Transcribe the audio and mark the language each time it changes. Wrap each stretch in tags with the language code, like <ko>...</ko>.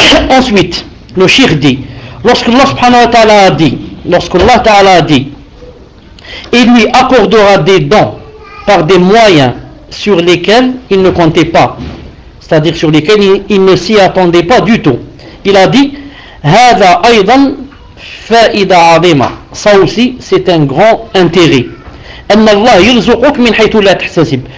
<fr>Ensuite, le shir dit, lorsque Allah subhanahu wa ta'ala a dit, lorsque Allah ta'ala a dit, il lui accordera des dons par des moyens sur lesquels il ne comptait pas, c'est-à-dire sur lesquels il ne s'y attendait pas du tout. Il a dit</fr> <ar>هذا أيضا فائدة عظيمة.</ar> <fr>Ça aussi, c'est un grand intérêt.</fr> <ar>أن الله يرزقك من حيث لا تحتسب.</ar>